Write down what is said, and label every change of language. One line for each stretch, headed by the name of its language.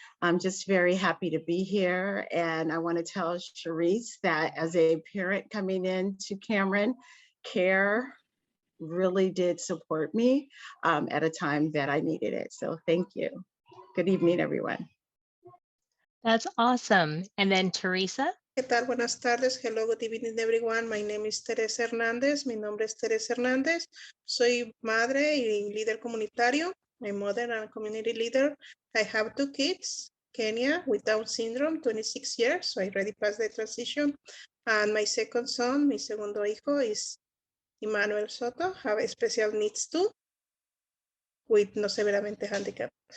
English: I'm just very happy to be here. And I want to tell Charisse that as a parent coming into Cameron, Care really did support me at a time that I needed it. So thank you. Good evening, everyone. That's awesome. And then Teresa?
Spanish: ¿Qué tal? Buenas tardes.
English: Hello, good evening, everyone. My name is Teresa Hernández.
Spanish: Mi nombre es Teresa Hernández. Soy madre y líder comunitario.
English: My mother and community leader. I have two kids, Kenya with Down syndrome, 26 years, so I already passed the transition. And my second son,
Spanish: mi segundo hijo,
English: is Emmanuel Soto, have special needs too, with
Spanish: no severamente
English: handicapped.